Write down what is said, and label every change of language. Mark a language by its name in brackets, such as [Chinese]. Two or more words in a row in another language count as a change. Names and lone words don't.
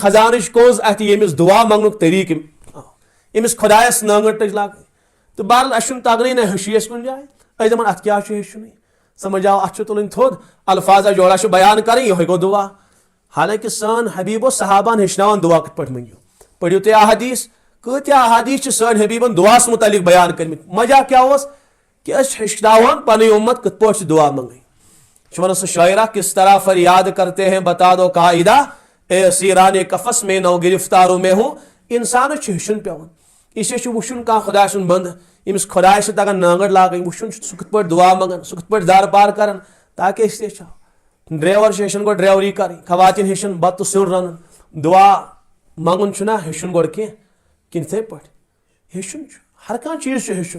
[Kashmiri] خزانٕچ کوٚز اَتھِ ییٚمِس دعا منٛگنُک طریٖقہٕ أمِس خۄدایس نانگر ٹٔچ لاگٕنۍ تہٕ بہرحال اَسہِ چھُنہٕ تگنٕے نہ ہیوٚچھٕے أسۍ کُنہِ جایہِ أسۍ دَپان اَتھ کیٛاہ چھُ ہیٚچھُنٕے سمجھ آو اَتھ چھُ تُلٕنۍ تھوٚد الفاظا جوڑا چھُ بیان کَرٕنۍ یِہوے گوٚو دعا حالانکہِ سٲنۍ حبیٖبو صحابان ہیٚچھناوان دعا کِتھ پٲٹھۍ مٔنگِو پٔرِو تُہۍ احادیٖث کۭتیاہ احادیٖث چھِ سٲنۍ حبیٖبن دعاہس مُتعلق بیان کٔرمٕتۍ مزہ کیٛاہ اوس کہ أسۍ ہیٚچھناوہون پنٕنۍ اُمت کِتھ پٲٹھۍ چھِ دعا منگٕنۍ چھُ وَنان سُہ شاعرہ [Urdu] کس طرح فریاد کرتے ہیں بتا دو قاعدہ اے اسیران کفس میں نو گرفتاروں میں ہوں [Kashmiri] انسانس چھُ ہیٚچھُن پیٚوان [Urdu] اس لیے [Kashmiri] چھُ وٕچھُن کانٛہہ خۄداے سُنٛد بنٛدٕ ییٚمِس خۄداے چھِ تگان نانگر لاگٕنۍ وٕچھُن چھُ سُہ کِتھ پٲٹھۍ دعا منگان سُہ کِتھ پٲٹھۍ دربار کران تاکہِ أسۍ تہِ ہیٚچھو ڈرایور چھِ ہیٚچھان گۄڈٕ ڈرایوری کرٕنۍ خواتین ہیٚچھان بتہٕ سیُن رنُن دعا منگُن چھُنہ ہیٚچھُن گۄڈٕ کینٛہہ کِنہٕ یِتھٕے پٲٹھۍ ہیٚچھُن چھُ ہر کانٛہہ چیٖز چھُ ہیٚچھُن